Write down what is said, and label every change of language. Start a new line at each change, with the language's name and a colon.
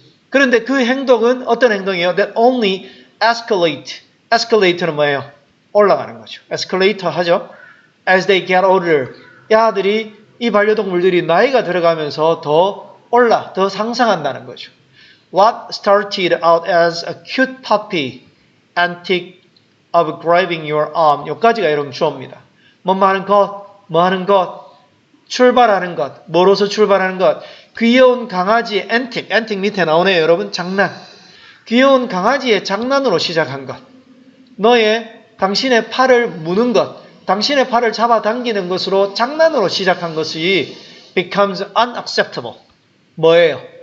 Korean: 그런데 그 행동은 어떤 행동이에요?
English: That only escalate.
Korean: escalate는 뭐예요? 올라가는 거죠. escalator 하죠.
English: As they get older.
Korean: 이 반려동물들이 나이가 들어가면서 더 상승한다는 거죠.
English: What started out as a cute puppy antic of grabbing your arm.
Korean: 여기까지가 여러분 주어입니다. 뭐 하는 것, 출발하는 것, 뭐로서 출발하는 것, 귀여운 강아지 antic 밑에 나오네요, 여러분. 장난. 귀여운 강아지의 장난으로 시작한 것. 당신의 팔을 무는 것, 당신의 팔을 잡아당기는 것으로 장난으로 시작한 것이
English: becomes unacceptable.
Korean: 뭐예요?